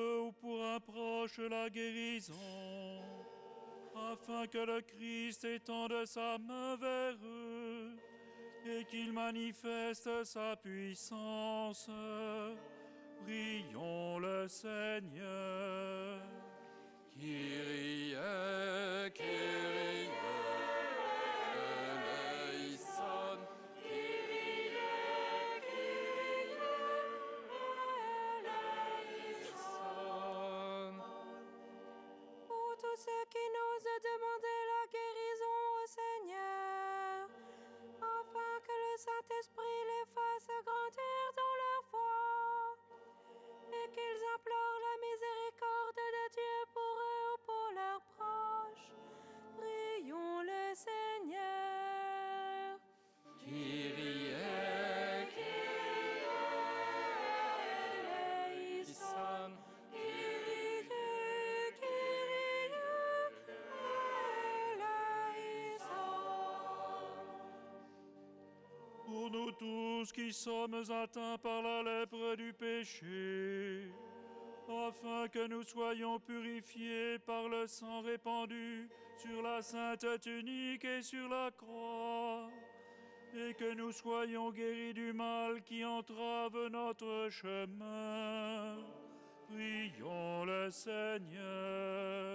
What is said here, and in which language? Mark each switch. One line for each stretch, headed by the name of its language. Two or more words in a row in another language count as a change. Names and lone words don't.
French: ou pour un proche la guérison, afin que le Christ étende sa main vers eux et qu'il manifeste sa puissance, prions le Seigneur.
Greek: Κύριε, Κύριε, ελέησον.
French: Pour tous ceux qui n'osent demander la guérison au Seigneur, afin que le Saint-Esprit les fasse grandir dans leur foi, et qu'ils implorent la miséricorde de Dieu pour eux ou pour leurs proches, prions le Seigneur.
Greek: Κύριε, ελέησον.
French: Pour nous tous qui sommes atteints par la lèpre du péché, afin que nous soyons purifiés par le sang répandu sur la sainte tunique et sur la croix, et que nous soyons guéris du mal qui entrave notre chemin, prions le Seigneur.